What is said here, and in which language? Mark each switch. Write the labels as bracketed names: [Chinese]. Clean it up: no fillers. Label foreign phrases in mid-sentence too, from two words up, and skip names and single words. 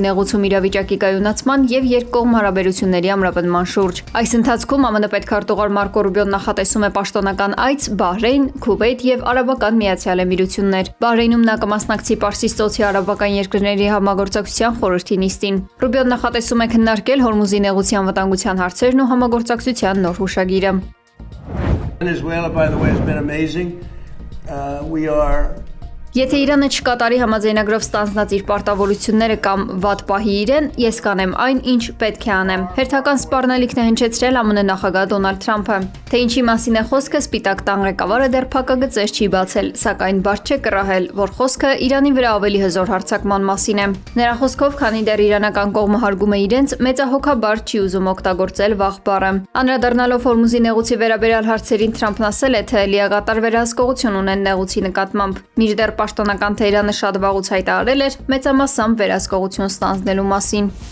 [Armenian] նեղուցում իրավիճակի կայունացման եւ երկկողմ հարաբերությունների ամրապնդման շուրջ։ Այս ընթացքում ԱՄՆ պետքարտուղար Մարկո Ռուբիոն նախատեսում է պաշտոնական այց Բահրեյն, Քուվեյթ եւ Արաբական Միացյալ Էմիրություններ։ Բահրեյնում նա կմասնակցի Պարսից ծոցի արաբական երկրների համագործակցության խորհրդի նիստին։ Ռուբիոն նախատեսում է քննարկել Հորմուզի նեղուցի անվտանգության հարցերն ու համագործակցության նոր հուշագիրը։ [English] Venezuela, by the way, has been amazing. We are [Armenian] Եթե Իրանը չկատարի համաձայնագրով ստանձնած իր պարտավորությունները կամ վատ պահի իրեն, ես կանեմ այն, ինչ պետք է անեմ։ Հերթական սպառնալիքն է հնչեցրել ԱՄՆ նախագահ Դոնալդ Թրամփը։ Թե ինչի մասին է խոսքը, Սպիտակ տան ղեկավարը դեռ փակագծեր չի բացել, սակայն բարձ չէ կռահել, որ խոսքը Իրանի վրա ավելի հզոր հարձակման մասին է։ Նրա խոսքով, քանի դեռ իրանական կողմը հարգում է իրենց, մեծահոգաբար չի ուզում օգտագործել վաղ բառը։ Անդրադառնալով Հորմուզի նեղուցի վերաբերյալ հարցերին Թրամփն ասել է, թե լիակատար վերահսկողություն ունեն նեղուցի նկատմամբ։ Մինչդեռ պաշտոնական Թեհրանը շատ վաղուց հայտարարել էր մեծամասամբ վերահսկողություն ստանձնելու մասին։